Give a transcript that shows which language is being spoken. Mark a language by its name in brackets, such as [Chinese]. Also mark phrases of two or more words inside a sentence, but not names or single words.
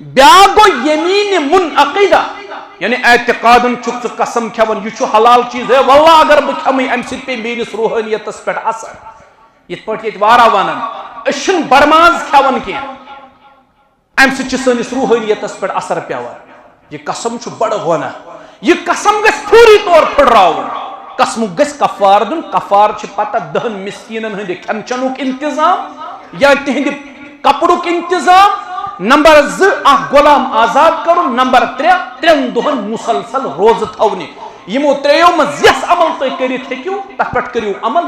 [Kashmiri] بیاکھ گوٚو یمیٖنہِ منعقدہ یعنی اعتقادن چھُکھ ژٕ قسم کھٮ۪وان یہِ چھُ حلال چیٖز ہے واللہ اگر بہٕ کھٮ۪مٕے امہِ سۭتۍ پیٚیہِ میٲنِس روحٲنیتس پٮ۪ٹھ اثر. یِتھ پٲٹھۍ ییٚتہِ واریاہ ونان أسۍ چھِنہٕ برماز کھٮ۪وان کینٛہہ امہِ سۭتۍ چھِ سٲنِس روحٲنیتس پٮ۪ٹھ اثر پیوان. یہِ قسم چھُ بڑٕ گۄناہ. یہِ قسم گژھِ فوری طور پھٕٹراوُن. قسمُک گژھِ کفار دیُن. کفار چھِ پتہ 10 مسکیٖنن ہٕنٛدِ کھٮ۪ن چٮ۪نُک انتظام یا تِہنٛدِ کپرُک انتظام. نمبر 2 اکھ غلام آزاد کرُن. نمبر 3 3 دۄہن مسلسل روزٕ تھاونہِ. یِمو ترٛیٚیو منٛز یۄس عمل تُہۍ کٔرِتھ ہیٚکِو تتھ پٮ۪ٹھ کٔرِو عمل.